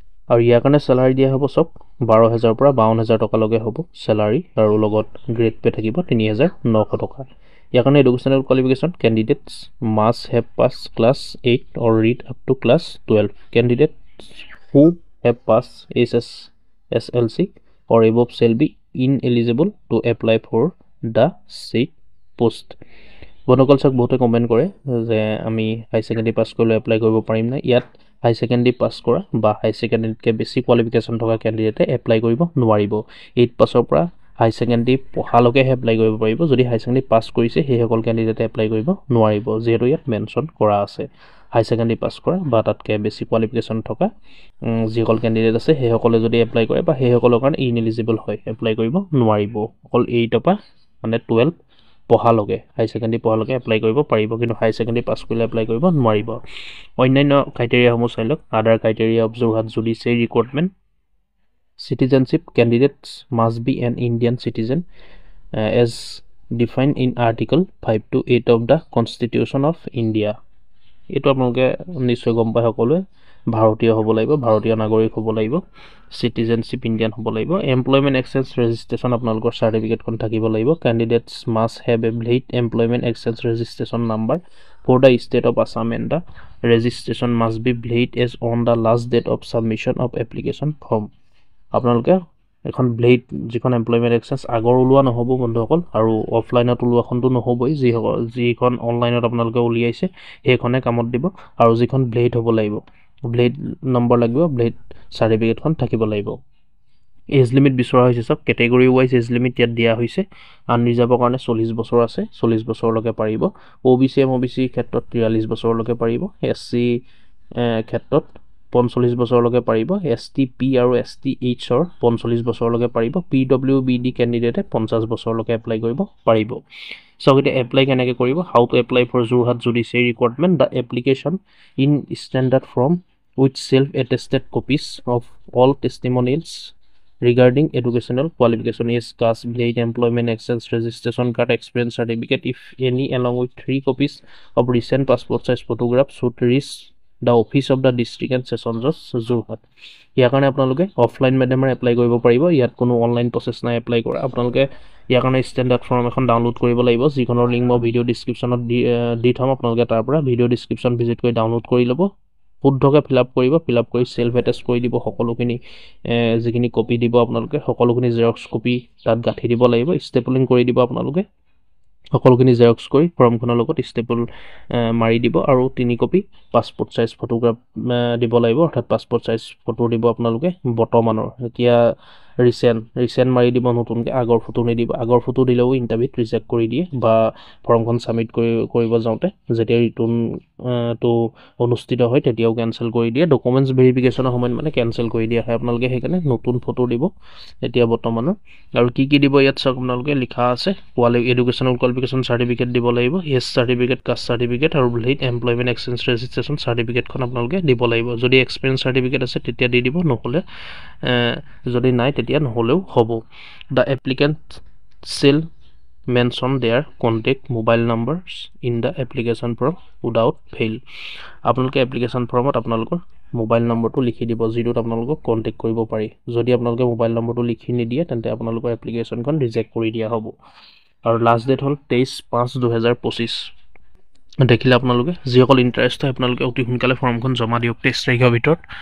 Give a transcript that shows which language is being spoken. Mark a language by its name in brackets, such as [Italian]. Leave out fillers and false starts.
[Assamese] আৰু ইয়াৰ কাৰণে চেলাৰী দিয়া হ'ব চব 12,000 পৰা 52,000 টকালৈকে হ'ব চেলাৰী, আৰু লগত গ্ৰেড পে থাকিব 3,900 টকা। ইয়াৰ কাৰণে [English] Educational qualification candidates must have pass class 8 or read up to class 12. Candidates who have passed SSLC or above shall be ineligible to apply for the said post. [Assamese] বন্ধুসকল চাওক, বহুতে comment কৰে যে আমি হাই secondary pass কৰিলে apply কৰিব পাৰিম নাই। ইয়াত হাই ছেকেণ্ডেৰী পাছ কৰা বা হাই ছেকেণ্ডেৰীতকৈ বেছি কোৱালিফিকেশ্যন থকা কেণ্ডিডেটে এপ্লাই কৰিব নোৱাৰিব। 8 পাছৰ পৰা হাই ছেকেণ্ডেৰী পঢ়ালৈকেহে এপ্লাই কৰিব পাৰিব। যদি হাই ছেকেণ্ডেৰী পাছ কৰিছে সেইসকল কেণ্ডিডেটে এপ্লাই কৰিব নোৱাৰিব, যিহেতু ইয়াত মেনশ্যন কৰা আছে। হাই ছেকেণ্ডেৰী পাছ কৰা বা তাতকৈ বেছি কোৱালিফিকেশ্যন থকা যিসকল কেণ্ডিডেট আছে সেইসকলে যদি এপ্লাই কৰে বা সেইসকলৰ কাৰণে ইনএলিজিবল হয়, এপ্লাই কৰিব নোৱাৰিব। অকল 8 পৰা মানে 12 পঢ়ালৈকে, হাই ছেকেণ্ডেৰী পঢ়ালৈকে এপ্লাই কৰিব পাৰিব, কিন্তু হাই ছেকেণ্ডেৰী পাছ কৰিলে এপ্লাই কৰিব নোৱাৰিব। অন্যান্য ক্ৰাইটেৰিয়াসমূহ চাই লওক। [English] Other criteria of Jorhat judiciary recruitment citizenship. Candidates must be an Indian citizen as defined in Article 5 to 8 of the Constitution of India. [Assamese] এইটো আপোনালোকে নিশ্চয় গম পায় সকলোৱে। ভাৰতীয় হ'ব লাগিব, ভাৰতীয় নাগৰিক হ'ব লাগিব, চিটিজেনশ্বিপ ইণ্ডিয়ান হ'ব লাগিব। এমপ্লয়মেণ্ট এক্সচেঞ্জ ৰেজিষ্ট্ৰেশ্যন আপোনালোকৰ চাৰ্টিফিকেটখন থাকিব লাগিব। [English] Candidates must have a valid employment exchange registration number for the state of Assam and the registration must be valid as on the last date of submission of application form. [Assamese] আপোনালোকে এখন valid যিখন employment exchange আগৰ ওলোৱা নহ'ব বন্ধুসকল, আৰু অফলাইনত ওলোৱাখনটো নহ'বই। যিখন অনলাইনত আপোনালোকে উলিয়াইছে সেইখনে কামত দিব, আৰু যিখন ভেলিড হ'ব লাগিব, ভেলিড নম্বৰ লাগিব, ভেলিড চাৰ্টিফিকেটখন থাকিব লাগিব। এজ লিমিট বিচৰা হৈছে চব কেটেগৰী ৱাইজ এজ লিমিট ইয়াত দিয়া হৈছে। আনৰিজাৰ্ভৰ কাৰণে 40 বছৰ আছে, 40 বছৰলৈকে পাৰিব। OBC MOBC ক্ষেত্ৰত 43 বছৰলৈকে পাৰিব। SC ক্ষেত্ৰত 45 বছৰলৈকে পাৰিব। STP আৰু STHৰ 45 বছৰলৈকে পাৰিব। PWBD কেণ্ডিডেটে 50 বছৰলৈকে এপ্লাই কৰিব পাৰিব। চাওক এতিয়া এপ্লাই কেনেকৈ কৰিব। [English] How to apply for Jorhat judiciary recruitment. The application in standard form with self attested copies of all testimonials regarding educational qualification is caste, valid employment exchange registration card, experience certificate if any, along with 3 copies of recent passport size photographs should reach the office of the district and session judge Jorhat. [Assamese] ইয়াৰ কাৰণে আপোনালোকে offline মাধ্যমেৰে apply কৰিব পাৰিব। ইয়াত কোনো online process নাই apply কৰা। আপোনালোকে ইয়াৰ কাৰণে ষ্টেণ্ডাৰ্ড ফৰ্ম এখন ডাউনলোড কৰিব লাগিব, যিখনৰ লিংক মই ভিডিঅ' ডিছক্ৰিপশ্যনত দি থ'ম। আপোনালোকে তাৰ পৰা ভিডিঅ' ডিছক্ৰিপশ্যন ভিজিট কৰি ডাউনলোড কৰি ল'ব। শুদ্ধকৈ ফিল আপ কৰিব, ফিল আপ কৰি চেল্ফ এটেষ্ট কৰি দিব। সকলোখিনি যিখিনি কপি দিব আপোনালোকে সকলোখিনি জেৰক্স কপি তাত গাঁঠি দিব লাগিব। ষ্টেপলিং কৰি দিব আপোনালোকে সকলোখিনি জেৰক্স কৰি ফৰ্মখনৰ লগত ষ্টেপল মাৰি দিব, আৰু 3 কপি পাছপৰ্ট চাইজ ফটোগ্ৰাফ দিব লাগিব, অৰ্থাৎ পাছপৰ্ট চাইজ ফটো দিব আপোনালোকে বৰ্তমানৰ। এতিয়া ৰিচেণ্ট মাৰি দিব, নতুনকৈ আগৰ ফটো নিদিব। আগৰ ফটো দিলেও ইণ্টাৰভিউত ৰিজেক্ট কৰি দিয়ে, বা ফৰ্মখন ছাবমিট কৰিব যাওঁতে যেতিয়া ৰিটাৰ্ণটো অনুষ্ঠিত হয় তেতিয়াও কেঞ্চেল কৰি দিয়ে। ডকুমেণ্টছ ভেৰিফিকেশ্যনৰ সময়ত মানে কেঞ্চেল কৰি দিয়া হয়। আপোনালোকে সেইকাৰণে নতুন ফটো দিব এতিয়া বৰ্তমানৰ। আৰু কি দিব ইয়াত চাওক, আপোনালোকে লিখা আছে এডুকেশ্যনেল কোৱালিফিকেশ্যন চাৰ্টিফিকেট দিব লাগিব, এজ চাৰ্টিফিকেট, কাষ্ট চাৰ্টিফিকেট, আৰু ভেলিড এমপ্লয়মেণ্ট এক্সচেঞ্জ ৰেজিষ্ট্ৰেশ্যন চাৰ্টিফিকেটখন আপোনালোকে দিব লাগিব। যদি এক্সপিৰিয়েঞ্চ চাৰ্টিফিকেট আছে তেতিয়া দি দিব, নহ'লে যদি নাই তেতিয়া নহ'লেও হ'ব। [English] The applicant shall mention their contact mobile numbers in the application form without fail. [Assamese] আপোনালোকে এপ্লিকেশ্যন ফৰ্মত আপোনালোকৰ মোবাইল নম্বৰটো লিখি দিব, যিটোত আপোনালোকক কণ্টেক্ট কৰিব পাৰি। যদি আপোনালোকে মোবাইল নম্বৰটো লিখি নিদিয়ে তেন্তে আপোনালোকৰ এপ্লিকেশ্যনখন ৰিজেক্ট কৰি দিয়া হ'ব। আৰু লাষ্ট ডেট হ'ল 23/5/2025। দেখিলে আপোনালোকে যিসকল ইণ্টাৰেষ্ট হয় আপোনালোকে অতি সোনকালে ফৰ্মখন জমা দিয়ক 23 তাৰিখৰ ভিতৰত।